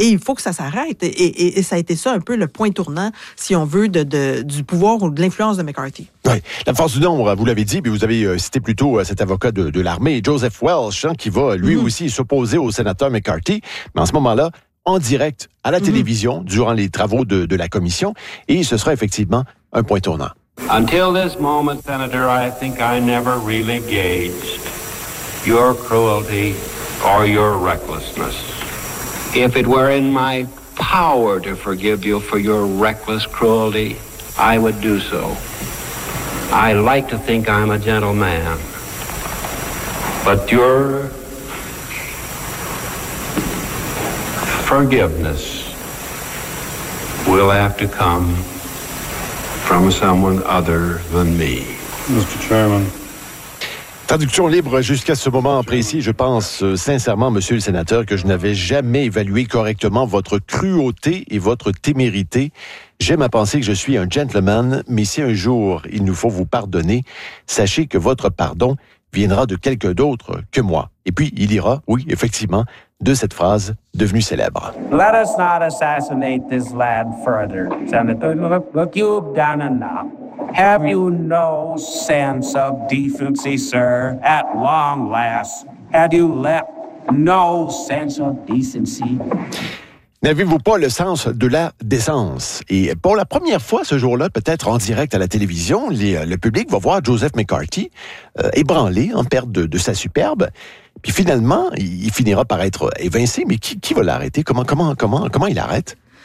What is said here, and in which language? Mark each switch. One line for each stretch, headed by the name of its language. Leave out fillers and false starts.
French: et il faut que ça s'arrête. » Et ça a été ça un peu le point tournant, si on veut, du pouvoir ou de l'influence de McCarthy. Oui. La force du nombre, vous l'avez dit, puis vous avez cité plutôt cet avocat de l'armée, Joseph Welch, hein, qui va lui aussi s'opposer au sénateur McCarthy, mais en ce moment-là, en direct, à la télévision, durant les travaux de la commission, et ce sera effectivement un point tournant.
English: Until this moment, Senator, I think I never really gauged your cruelty or your recklessness. If it were in my power to forgive you for your reckless cruelty, I would do so. I like to think I'm a gentleman. But your forgiveness will have to come from someone other than me. Mr. Chairman.
French: Traduction libre jusqu'à ce moment précis. Je pense sincèrement, monsieur le sénateur, que je n'avais jamais évalué correctement votre cruauté et votre témérité. J'aime à penser que je suis un gentleman, mais si un jour il nous faut vous pardonner, sachez que votre pardon viendra de quelqu'un d'autre que moi. Et puis, il ira, oui, effectivement, de cette phrase devenue célèbre.
English: Let us not assassinate this lad further, Senator. Look, you've done enough. Have you no sense of decency, sir? At long last, had you left no sense of decency?
French: N'avez-vous pas le sens de la décence? Et pour la première fois ce jour-là, peut-être en direct à la télévision, le public va voir Joseph McCarthy ébranlé, en perte de sa superbe. Puis finalement, il finira par être évincé. Mais qui va l'arrêter? Comment il arrête?